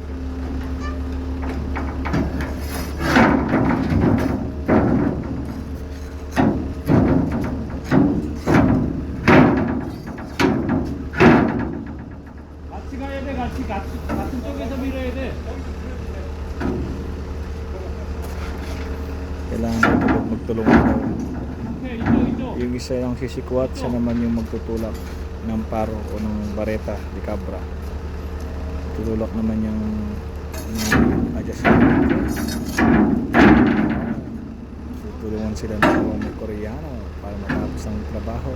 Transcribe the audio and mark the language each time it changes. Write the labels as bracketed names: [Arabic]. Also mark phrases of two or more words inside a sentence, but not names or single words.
[Korean] 같이 가야 돼. 같은 쪽에서 밀어야 돼. [Filipino] Kailangan magtulungan daw. [Korean] 오케이, 이쪽. [Filipino] Yung isa yung sisikwat, siya naman yung magtutulak ng paro o ng [Spanish] bareta de cabra. [Filipino] Tutulak naman yung adjustment. Tutulungan sila ng mga Koreano para matapos ang trabaho.